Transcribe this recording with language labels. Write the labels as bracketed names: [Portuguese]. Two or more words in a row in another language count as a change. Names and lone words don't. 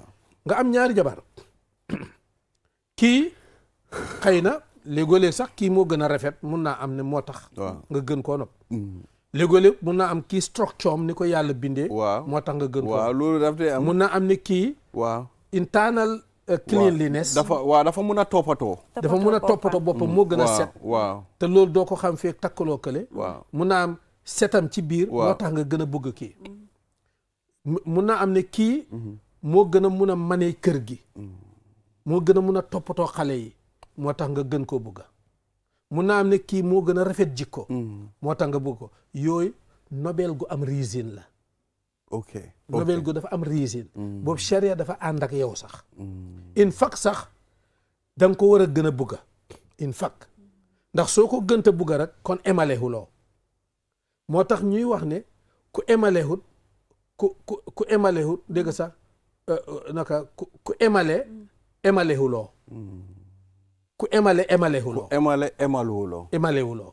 [Wolof] nga am ñaari jabar kii xëy na léegoo-léeg sax kii moo gën a rafet mun naa am ne moo tax nga gën koo nopp léegoo-léeg mun naa am kii structure am ni ko yàlla bindee moo tax nga gën koo waaw loolu daf dee am mun naa am ne kii waaw [English] internal cleanliness [Wolof] dafa mun a toppatoo dafa mun a toppatoo boppam moo gën a set waaw te loolu doo ko xam fee takkaloo kële waaw mun naa am setam ci biir moo tax nga gën a bëgg kii mun naa am ne kii moo gën a mun a manee kër gi moo gën a mun a toppatoo xale yi moo tax nga gën koo bëgg mun naa am ne kii moo gën a rafet jikko moo tax nga bëgg ko yooyu nobel gu am reason la ok nobel gu dafa am reason boobu charia dafa ànd ak yow sax [English] in fact [Wolof] sax da nga ko war a gën a bëgg [English] in fact [Wolof] ndax soo ko gënta bëgg rek kon emalehuloo moo tax ñuy wax ne ku emalehut ku emalehut dégg sax naka ku emalehuloo ku emalehuloo